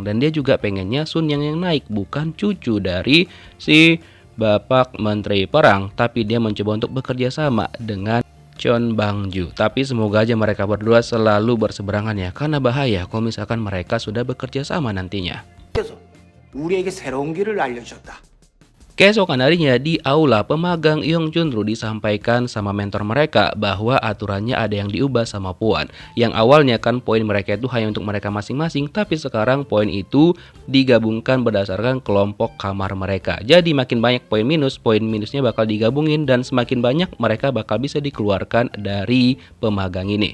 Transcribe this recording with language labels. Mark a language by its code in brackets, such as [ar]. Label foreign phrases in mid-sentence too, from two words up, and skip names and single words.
[id] Dan dia juga pengennya Sun yang naik, bukan cucu dari si Bapak Menteri Perang. Tapi dia mencoba untuk bekerja sama dengan Chon Bangju. Tapi semoga aja mereka berdua selalu berseberangan ya. Karena bahaya kalau misalkan mereka sudah bekerja sama nantinya. [ko] 그래서 우리에게 새로운 길을 알려주셨다. [id] Keesokan harinya di aula pemagang Yong Chunru disampaikan sama mentor mereka bahwa aturannya ada yang diubah sama Puan. Yang awalnya kan poin mereka itu hanya untuk mereka masing-masing, tapi sekarang poin itu digabungkan berdasarkan kelompok kamar mereka. Jadi makin banyak poin minusnya bakal digabungin dan semakin banyak mereka bakal bisa dikeluarkan dari pemagang ini.